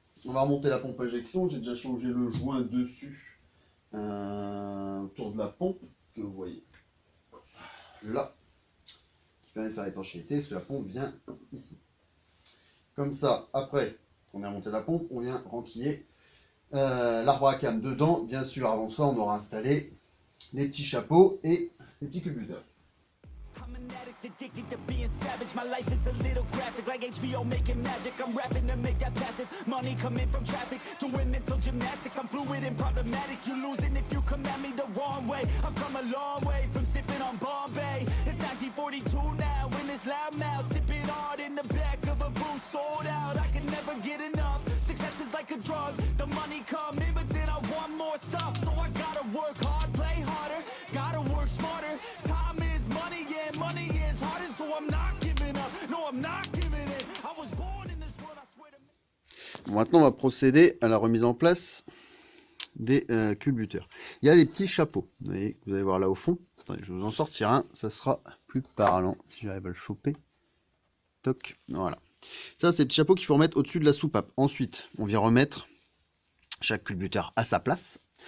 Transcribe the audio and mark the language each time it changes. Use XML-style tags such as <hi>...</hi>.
<fr>On va remonter la pompe à injection, j'ai déjà changé le joint dessus, autour de la pompe, que vous voyez là, qui permet de faire l'étanchéité, parce que la pompe vient ici. Comme ça, après qu'on ait remonté la pompe, on vient renquiller l'arbre à cam dedans. Bien sûr, avant ça, on aura installé les petits chapeaux et les petits culbuteurs.</fr> <en>Addicted to being savage, my life is a little graphic, like HBO making magic. I'm rapping to make that passive money coming from traffic, doing mental gymnastics. I'm fluid and problematic. You losing if you come at me the wrong way. I've come a long way from sipping on Bombay. It's 1942 now, in this loud mouth, sipping hard in the back of a booth, sold out. I can never get enough. Success is like a drug. The money come in, but then I want more stuff. So I gotta work hard, play harder, gotta work smarter. Time is money, yeah, money is harder. So I'm not giving up. No, I'm not giving in. I was born in this world, I swear to...</en> <fr>Maintenant, on va procéder à la remise en place des culbuteurs. Il y a des petits chapeaux, vous voyez, vous allez voir là au fond. Attendez, je vais vous en sortir un, ça sera plus parlant si j'arrive à le choper. Toc, voilà. Ça, c'est le petit chapeau qu'il faut remettre au-dessus de la soupape. Ensuite, on vient remettre chaque culbuteur à sa place.</fr>